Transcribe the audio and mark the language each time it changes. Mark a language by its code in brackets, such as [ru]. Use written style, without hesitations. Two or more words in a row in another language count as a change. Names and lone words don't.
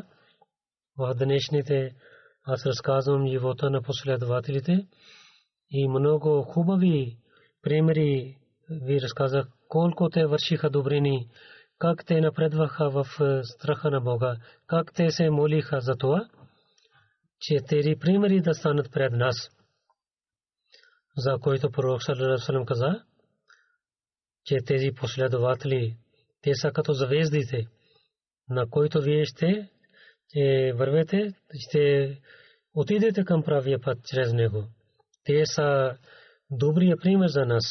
[bg] В днешните аз разказвам живота на последователите и много хубави примери ви разказах колко те вършиха добрини, как те напредваха в страха на Бога, как те се молиха за това, че тези примери да станат пред нас. За който пророк [ar] صلى الله عليه وسلم [bg] каза, че тези последователи, те са като звездите, на които вие ще вървете, ще отидете към правия път чрез него. Те са добрия пример за нас.